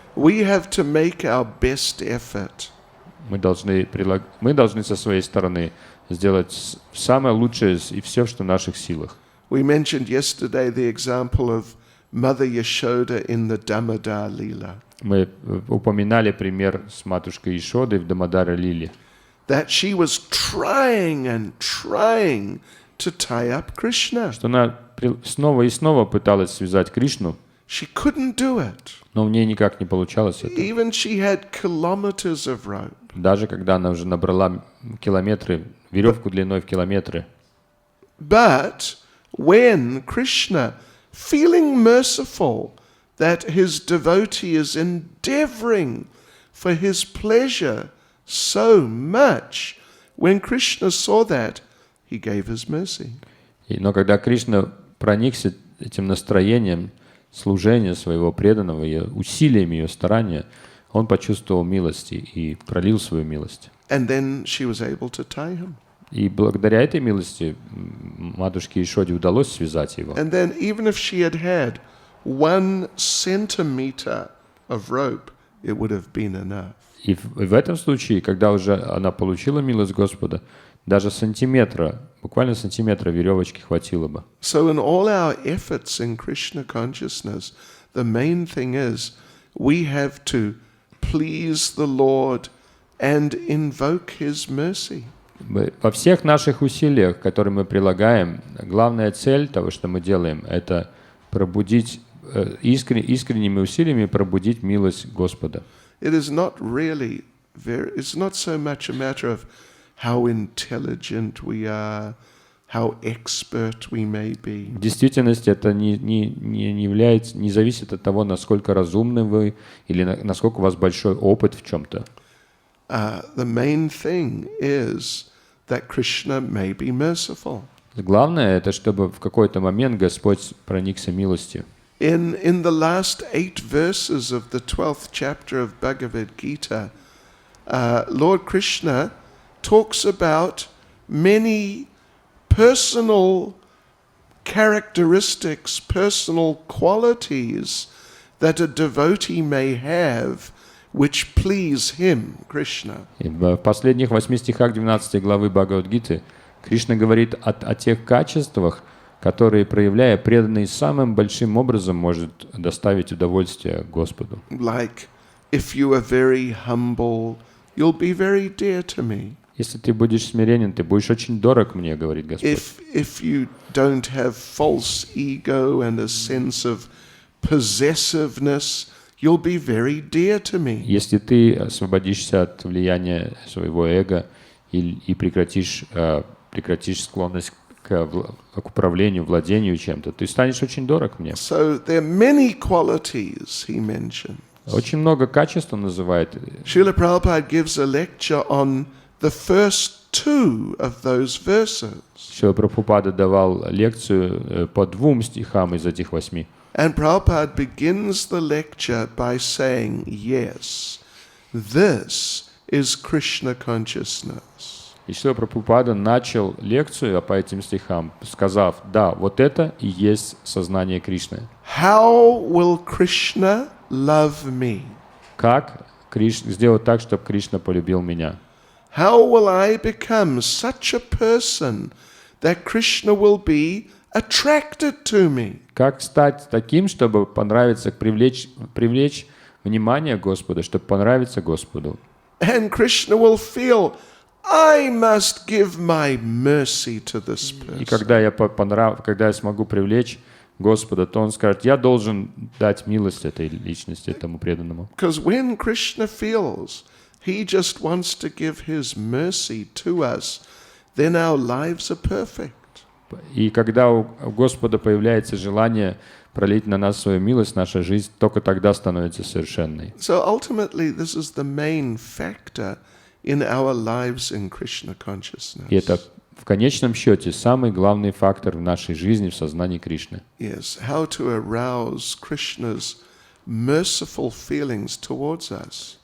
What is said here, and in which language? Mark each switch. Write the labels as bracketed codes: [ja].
[en] We have to make our best effort. [ru] Мы должны со своей стороны сделать самое лучшее и все, что в наших силах. [en] We mentioned yesterday the example of Mother Yashoda in the Damodar Lila. [ru] Мы упоминали пример с матушкой Ишодой в Дамодаре Лиле. [en] That she was trying and trying to tie up Krishna. [ru] Что она снова и снова пыталась связать Кришну, [en] She couldn't do it. [ru] но у нее никак не получалось это. [en] Even she had kilometers of rope. [ru] Даже когда она уже набрала километры, веревку длиной в километры. [en] But when Krishna, feeling merciful that his devotee is endeavoring for his pleasure so much, when Krishna saw that, he gave his mercy. [ru] Но когда Кришна проникся этим настроением служения своего преданного, ее усилиями, ее старания, он почувствовал милости и пролил свою милость. [en] And then she was able to tie him. [ru] И благодаря этой милости матушке Ишоде удалось связать его. [en] And then even if she had had 1 centimeter of rope, it would have been enough. [ru] И в этом случае, когда уже она получила милость Господа, даже сантиметра, буквально сантиметра веревочки хватило бы. [en] So in all our efforts in Krishna consciousness, the main thing is we have to please the Lord and invoke His mercy. [ru] Во всех наших усилиях, которые мы прилагаем, главная цель того, что мы делаем, это пробудить искренними усилиями пробудить милость Господа. [en] It is not really it's not so much a matter of how intelligent we are, how expert we may be. [ru] В действительности это не зависит от того, насколько разумны вы или насколько у вас большой опыт в чем-то. [en] The main thing is that Krishna may be merciful. [ru] Главное, это чтобы в какой-то момент Господь проникся милостью. [en] In the last 8 verses of the 12th chapter of Bhagavad Gita, Lord Krishna talks about many personal characteristics, personal qualities that a devotee may have which please him, Krishna. [ru] И в последних 8 стихах 12 главы Бхагавад-гиты Кришна говорит о тех качествах, которые, проявляя, преданный самым большим образом может доставить удовольствие Господу. [en] Like, if you are very humble, you'll be very dear to me. [ru] Если ты будешь смиренен, ты будешь очень дорог мне, говорит Господь. [en] If you don't have false ego and a sense of possessiveness, you'll be very dear to me. [ru] Если ты освободишься от влияния своего эго и прекратишь склонность к управлению, владению чем-то, ты станешь очень дорог мне. [en] So there are many qualities he mentions. [ru] Очень много качеств он называет. [en] Srila Prabhupada gives a lecture on the first 2 of those verses. [ru] Шрила Прабхупада давал лекцию по 2 стихам из этих 8. [en] And Prabhupada begins the lecture by saying, yes, this is Krishna consciousness. [ru] И Шрила Прабхупада начал лекцию по этим стихам, сказав, да, вот это и есть сознание Кришны. [en] How will Krishna love me? [ru] Как сделать так, чтобы Кришна полюбил меня? [en] How will I become such a person that Krishna will be attracted to me? [ru] Как стать таким, чтобы понравиться, привлечь внимание Господа, чтобы понравиться Господу? [en] And Krishna will feel, I must give my mercy to this [ru] И [en] person. [ru] когда я смогу привлечь Господа, то Он скажет, я должен дать милость этой личности, этому преданному. [en] Because when Krishna feels he just wants to give his mercy to us, then our lives are perfect. [ru] И когда у Господа появляется желание пролить на нас свою милость, наша жизнь только тогда становится совершенной. [en] So ultimately, this is the main factor in our lives in Krishna consciousness. [ru] И это в конечном счете самый главный фактор в нашей жизни, в сознании Кришны. [en] Yes, how to arouse Krishna's merciful feelings towards us.